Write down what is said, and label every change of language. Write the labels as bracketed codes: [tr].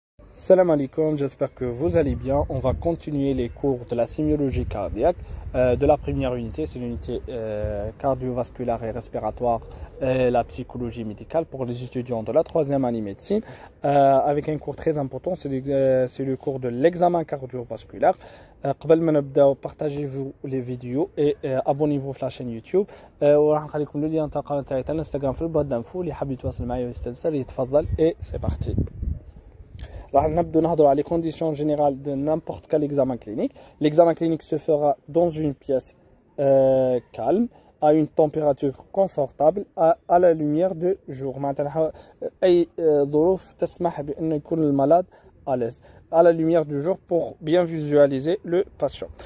[fr] Salam alaikum, j'espère que vous allez bien. On va continuer les cours de la sémiologie cardiaque de la première unité, c'est l'unité cardiovasculaire et respiratoire et la psychologie médicale pour les étudiants de la troisième année médecine avec un cours très important, c'est le cours de l'examen cardiovasculaire. [ar] قبل ما نبداو [fr] partagez-vous les vidéos et abonnez-vous à la chaîne YouTube [ar] وراح نخلي لكم لو لين تاع الانستغرام في البوست دانفو اللي حاب يتواصل معايا ويستفسر يتفضل [fr] et c'est parti. Alors, on va parler des conditions générales de n'importe quel examen clinique. L'examen clinique se fera dans une pièce calme, à une température confortable, à la lumière de jour. [ar] أي ظروف تسمح بأن يكون المريض [fr] à l'aise, à la lumière du jour pour bien visualiser le patient.